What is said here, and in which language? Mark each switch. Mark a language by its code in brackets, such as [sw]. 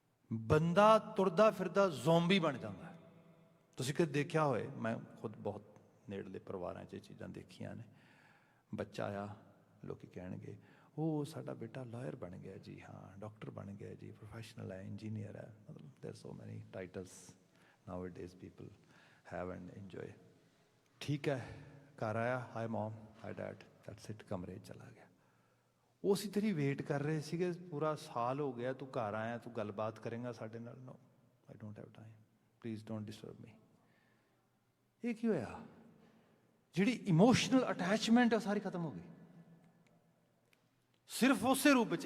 [pa] ਬੰਦਾ ਤੁਰਦਾ ਫਿਰਦਾ ਜ਼ੋਂਬੀ ਬਣ ਜਾਂਦਾ। ਤੁਸੀਂ ਕਦੇ ਦੇਖਿਆ ਹੋਏ, ਮੈਂ ਖੁਦ ਬਹੁਤ ਨੇੜਲੇ ਪਰਿਵਾਰਾਂ 'ਚ ਇਹ ਚੀਜ਼ਾਂ ਦੇਖੀਆਂ ਨੇ। ਬੱਚਾ ਆ, ਲੋਕ ਕਹਿਣਗੇ ਉਹ ਸਾਡਾ ਬੇਟਾ ਲਾਇਰ ਬਣ ਗਿਆ ਜੀ, ਹਾਂ ਡਾਕਟਰ ਬਣ ਗਿਆ ਜੀ, ਪ੍ਰੋਫੈਸ਼ਨਲ ਹੈ, ਇੰਜੀਨੀਅਰ ਹੈ, ਮਤਲਬ [en] There so many titles nowadays people have and enjoy. [hi] ठीक है, घर आया, [en] hi mom, hi dad, that's it, [hi] कमरे चला गया। [pa] ਉਹ ਅਸੀਂ ਤੇਰੀ ਵੇਟ ਕਰ ਰਹੇ ਸੀਗੇ, ਪੂਰਾ ਸਾਲ ਹੋ ਗਿਆ, ਤੂੰ ਘਰ ਆਇਆ, ਤੂੰ ਗੱਲਬਾਤ ਕਰੇਂਗਾ ਸਾਡੇ ਨਾਲ? [en] No, I don't have time, please don't disturb me. [pa] ਇਹ ਕੀ ਹੋਇਆ? ਜਿਹੜੀ ਇਮੋਸ਼ਨਲ ਅਟੈਚਮੈਂਟ ਹੈ ਸਾਰੀ ਖਤਮ ਹੋ ਗਈ, ਸਿਰਫ ਉਸੇ ਰੂਪ ਵਿੱਚ।